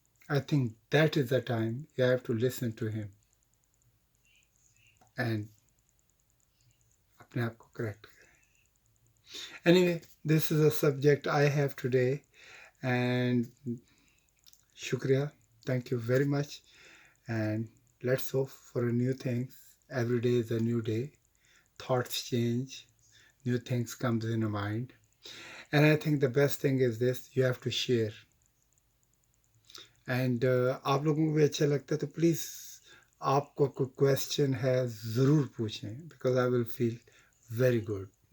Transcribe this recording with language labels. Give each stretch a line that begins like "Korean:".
English: I think that is the time you have to listen to him and
Hindi: अपने आप को correct करें.
English: Anyway this is a subject I have today and शुक्रिया, thank you very much. And let's hope for a new things. Every day is a new day. Thoughts change, new things comes in your mind. And I think the best thing is this, you have to share.
Hindi: And आप लोगों को भी अच्छा लगता है तो please आपको कोई क्वेश्चन है ज़रूर पूछें,
English: Because I will feel very good.